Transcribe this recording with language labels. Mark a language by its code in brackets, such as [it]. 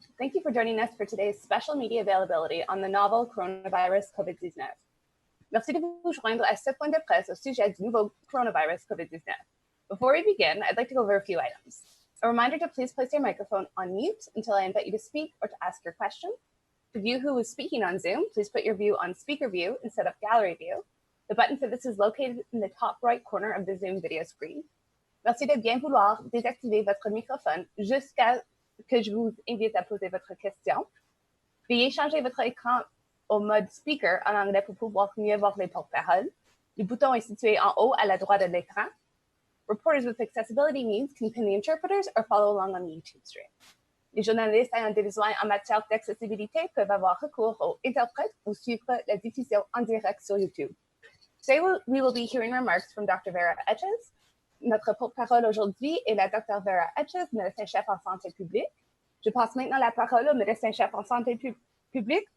[en] Thank you for joining us for today's special media availability on the novel coronavirus COVID-19. [fr] Merci de vous joindre à ce point de presse au sujet du nouveau coronavirus COVID-19. [en] Before we begin, I'd like to go over a few items. A reminder to please place your microphone on mute until I invite you to speak or to ask your question. To view who is speaking on Zoom, please put your view on speaker view instead of gallery view. The button for this is located in the top right corner of the Zoom video screen. [fr] Merci de bien vouloir désactiver votre microphone jusqu'à que je vous invite à poser votre question. Veuillez changer votre écran au mode speaker en anglais pour pouvoir mieux voir les porte-paroles. Le bouton est situé en haut à la droite de l'écran. [en] Reporters with accessibility needs can pin the interpreters or follow along on the YouTube stream. [fr] Les journalistes ayant des besoins en matière d'accessibilité peuvent avoir recours aux interprètes ou suivre la diffusion en direct sur YouTube. [en] Today we will be hearing remarks from Dr. Vera Etches. [fr] Notre porte-parole aujourd'hui est la Dr. Vera Etches, médecin-chef en santé publique. Je passe maintenant la parole au médecin-chef en santé publique.